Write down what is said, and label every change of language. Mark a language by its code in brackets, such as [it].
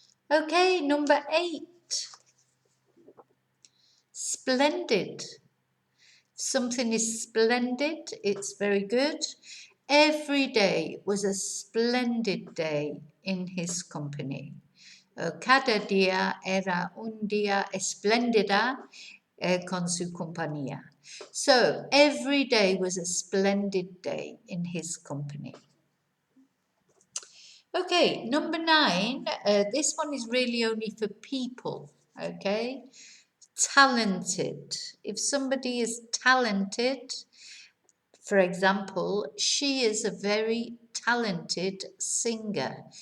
[en] Okay, number eight, splendid. Something is splendid, it's very good. Every day was a splendid day in his company. [es] Cada día era un día espléndida con su compañía. [en] So every day was a splendid day in his company. Okay, number nine. This one is really only for people. Okay. Talented. If somebody is talented, for example, she is a very talented singer.